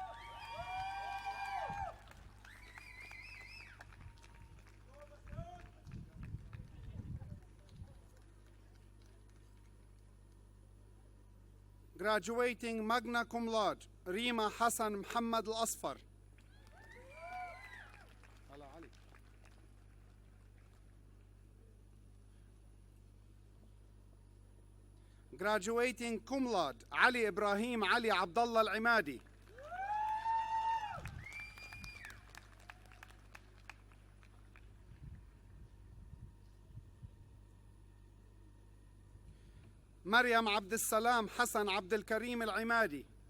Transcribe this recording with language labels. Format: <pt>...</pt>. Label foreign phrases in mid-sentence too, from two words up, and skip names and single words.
<en>Graduating</en> <la>magna cum laude,</la> <en>Rima Hassan Muhammad Al-Asfar. Graduating</en> <la>cum laude,</la> <en>Ali Ibrahim Ali Abdullah Al-Imadi. مريم عبد السلام حسن عبد الكريم العمادي.</en>